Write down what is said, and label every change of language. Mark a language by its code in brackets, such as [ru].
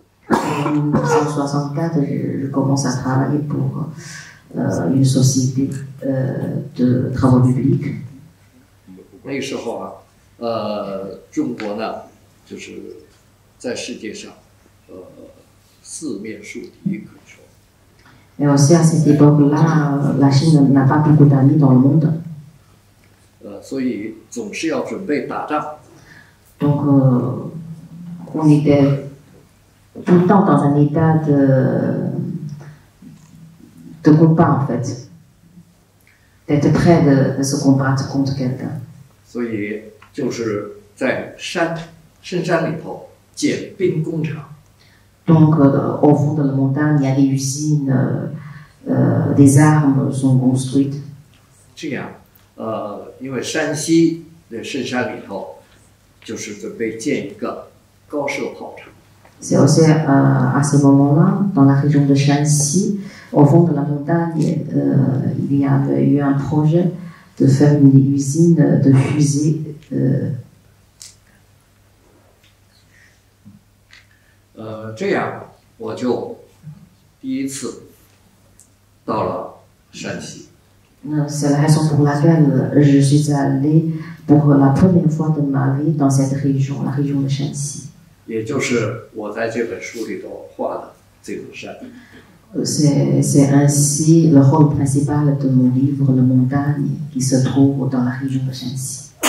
[fr] En 1964, je commence à travailler pour une société de travaux publics. [zh] 那个时候中国呢，就是在世界上四面树敌，可以说。 [fr] Et aussi à cette époque-là, la Chine n'a pas beaucoup d'amis dans le monde. [zh] 所以总是要准备打仗。 [fr] Donc, on était tout le temps dans un état de combat, en fait. D'être prêt de se combattre contre quelqu'un. [zh] 所以就是在深山里头建兵工厂。 [fr] Donc, au fond de la montagne, il y a des usines, des armes sont construites. [zh] 这样，因为山西的深山里头，就是准备建一个高射炮厂。 [fr] C'est aussi à ce moment-là, dans la région de Shanxi, au fond de la montagne, il y avait eu un projet de faire une usine de fusées. [zh] 这样我就第一次到了山西。 [fr] C'est la raison pour laquelle je suis allée pour la première fois de ma vie dans cette région, la région de Shanxi. [zh] 也就是我在这本书里头画的这座山。 [fr] C'est ainsi le rôle principal de mon livre, La montagne, qui se trouve dans la région de Shanxi.